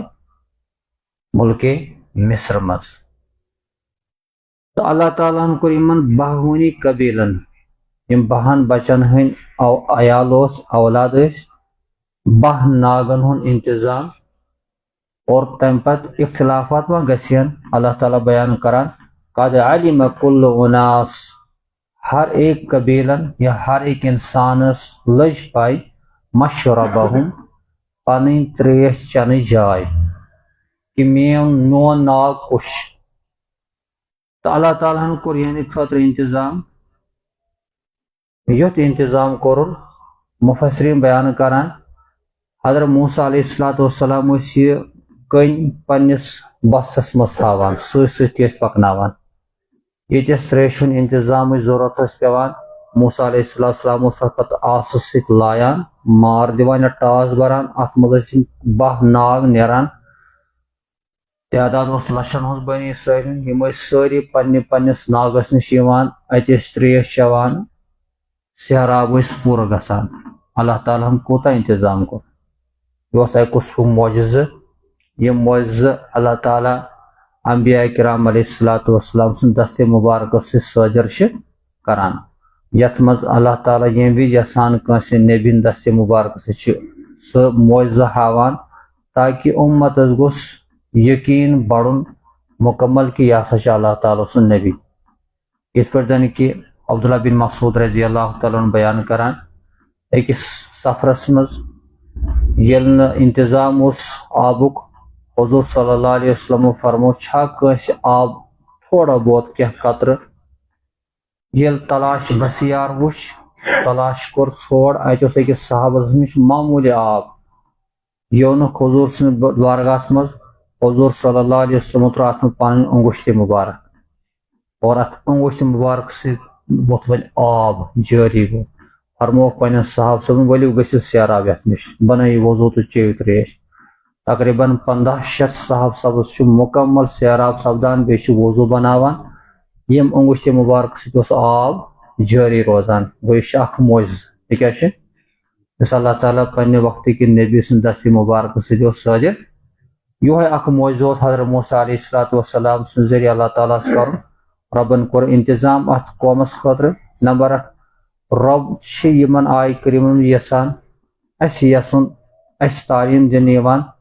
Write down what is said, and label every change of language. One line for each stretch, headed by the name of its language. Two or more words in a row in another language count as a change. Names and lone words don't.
Kashmiri: مُلکے مصر منٛز تہٕ اللہ تعالیٰ ہن کوٚر یِمن 12 قبیٖلن یِم 12 بچن ہٕنٛدۍ عیال اوس اولاد ٲسۍ 12 ناگن ہُنٛد انتظام اور تمہِ پتہٕ اختلافات ما گژھن اللہ تعالیٰ بیان کران
Arabic: قد علم كل أناس
Kashmiri: ہر ایک قبیلن یا ہر ایک انسانس لٔج پاے مشربہم پنٕنۍ تریش چٮ۪نٕچ جاے کہ میون ناگ کُس چھُ تہٕ اللہ تعالیٰ ہن کوٚر یِہنٛدِ خٲطرٕ انتظام یُتھ انتظام کوٚرُن مُفسریٖن بیان کران حضرت موسیٰ
Arabic: علیہ السلام
Kashmiri: ٲسۍ یہِ کٔنۍ پننِس بستس منٛز تھاوان سۭتۍ سۭتۍ تہِ ٲسۍ پکناوان ییٚتٮ۪س تریشہِ ہُنٛد انتظامٕچ ضروٗرت ٲس پیٚوان موسیٰ
Arabic: علیہ السلام
Kashmiri: اس پتہ آسس سۭتۍ لایان مار دِوان یا ٹاس بران اتھ منٛز ٲسۍ یِم 12 ناگ نیران تعداد اوس لچھن ہٕنٛز بنی اسرائیل یِم ٲسۍ سٲری پننِس ناگس نِش یِوان اتہِ ٲسۍ تریش چٮ۪وان سہراب ٲسۍ پوٗرٕ گژھان اللہ تعالیٰ ہن کوٗتاہ انتظام کوٚر یہِ اوس اکہِ قٕسمُک معجزٕ یِم معجزٕ اللہ تعالیٰ انبیاء کرام
Arabic: علیہ الصلوۃ والسلام
Kashmiri: سٕنٛدِ دستِ مبارکس سۭتۍ صٲدر چھِ کران یتھ منٛز اللہ تعالیٰ ییٚمہِ وِزِ یژھان کٲنٛسہِ نبی ہٕنٛدِ دستِ مبارکس سۭتۍ چھِ سُہ معجزٕ ہاوان تاکہِ اُمتس گوٚژھ یقیٖن بڑُن مکمل کہ یہ ہسا چھُ اللہ تعالیٰ سُنٛد نبی یِتھ پٲٹھۍ زن کہ عبداللہ بن مسعود
Arabic: رضی اللہ تعالیٰ عنہ
Kashmiri: بیان کران أکِس سفرس منٛز ییٚلہِ نہٕ انتظام اوس آبُک حضور
Arabic: صلی اللہ علیہ وسلم
Kashmiri: فرمو چھا کٲنٛسہِ آب تھوڑا بہت کینٛہہ قطرٕ ییٚلہِ تلاش بسیار وٕچھ تلاش کوٚر ژھور اتہِ اوس أکِس صحابس نِش معموٗلی آب یِو نہٕ حضوٗر سٕنٛدِس بارگاہس منٛز حضور
Arabic: صلی اللہ علیہ وسلم
Kashmiri: ترٛوو اتھ منٛز پنٕنۍ انگشتِ مبارک اور اتھ انگشتِ مبارک سۭتۍ ووٚتھ وۄنۍ آب جٲری گوٚو فرمووُکھ پننٮ۪ن صحابہٕ صٲبن ؤلِو گٔژھِو سیراب یتھ نِش بنٲیِو وضوٗ تہٕ چیٚیِو تریش تقریٖباً 1500 صحابہٕ سبز چھُ مکمل سیراب سپدان بیٚیہِ چھُ وضوٗ بناوان یِم انگشتِ مبارک سۭتۍ اوس آب جٲری روزان گوٚو یہِ چھُ اکھ معجزٕ یہِ کیاہ چھُ یُس اللہ تعالیٰ پننہِ وقتٕکہِ نبی سٕنٛدِ دستِ مبارک سۭتۍ اوس صٲدر یِہوے اکھ معجزٕ اوس حضرت موسیٰ
Arabic: علیہ الصلوۃ والسلام
Kashmiri: سٕنٛدِ ذٔریعہٕ اللہ تعالیٰ ہس کرُن رۄبن کوٚر انتظام اتھ قومس خٲطرٕ نمبر 1 رۄب چھِ یِمن آیہِ کریٖمن یژھان اسہِ یژھُن اسہِ تعلیٖم دِنہٕ یِوان